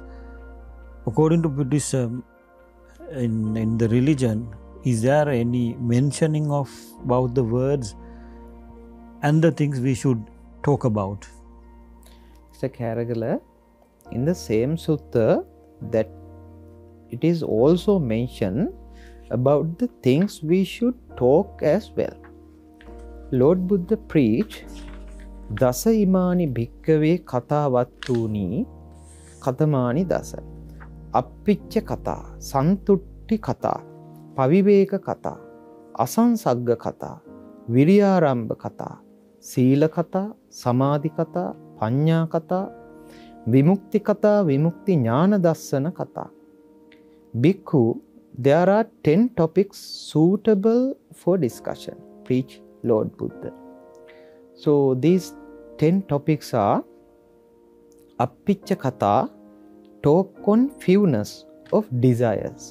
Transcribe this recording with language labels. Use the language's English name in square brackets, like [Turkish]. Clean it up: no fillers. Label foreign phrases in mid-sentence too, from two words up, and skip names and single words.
[English] According to Buddhism, in the religion, is there any mentioning of about the words and the things we should talk about? Mr. Karagala, in the same sutta, that it is also mentioned about the things we should talk as well. Lord Buddha preached [Pali] Dasa imani bhikkave kata vattuni katamani dasa. Appicca kata, santutti kata, paviveka kata, asansagga kata, viriyaramba kata, sila kata, samadhi kata, panya kata, vimukti kata, vimukti jnana dassana kata. [English] Bhikkhu, there are 10 topics suitable for discussion, preach Lord Buddha. So these 10 topics are [Pali] Appicca kata, [English] talk on fewness of desires.